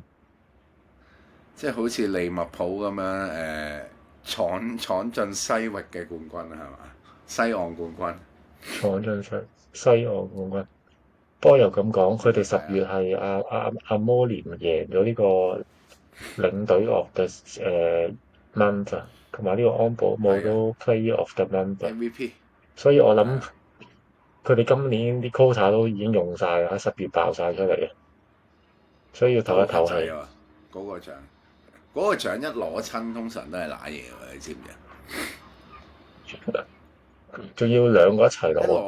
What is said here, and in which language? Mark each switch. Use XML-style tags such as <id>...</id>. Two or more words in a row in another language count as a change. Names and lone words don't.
<yue>即係好似利物浦咁樣闖進西域嘅冠軍係嘛？西岸冠軍闖進西岸冠軍。不過又咁講，佢哋係啊，十月係阿摩連贏咗呢個領隊</yue> <en>of the month</en> <yue>啊，同埋呢個安保姆係啊都</yue> <en>player of the month</en> <yue>啊，，MVP 所以我諗係啊，佢哋今年啲 quota 都已經用晒啦，喺十月爆晒出嚟嘅，所以要唞一都好乞仔唞氣。啊！嗰個獎嗰個獎一攞親，通常都係揦嘢㗎，你知唔知啊？仲要兩個一齊攞啊，</yue>